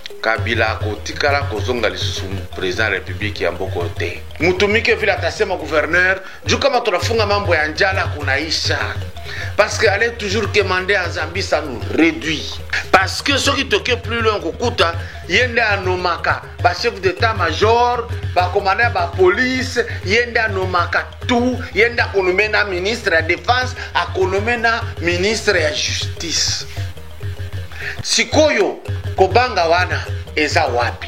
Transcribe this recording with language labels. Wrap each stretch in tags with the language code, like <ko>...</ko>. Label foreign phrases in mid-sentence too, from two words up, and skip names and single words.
<ln>Kabila kotikala kozonga lisusu</ln> <fr>président de la République</fr> <ln>ya mboko te.</ln> <sw>Mutumike vile atasema gouverneur, juu kama tunafunga mambo ya njala kunaisha.</sw> <fr>Parce que aller toujours commander en Zambie ça nous réduit. Parce que ceux qui toquent plus loin</fr> <ln>kokuta yende anomaka ba</ln> <fr>chef d'état-major,</fr> <ln>ba commandant ba police, yende anomaka tout, yende akonomena</ln> <fr>ministre de la défense,</fr> <ln>akonomena ministre ya justice. Sikoyo kobanga wana eza wapi?</ln>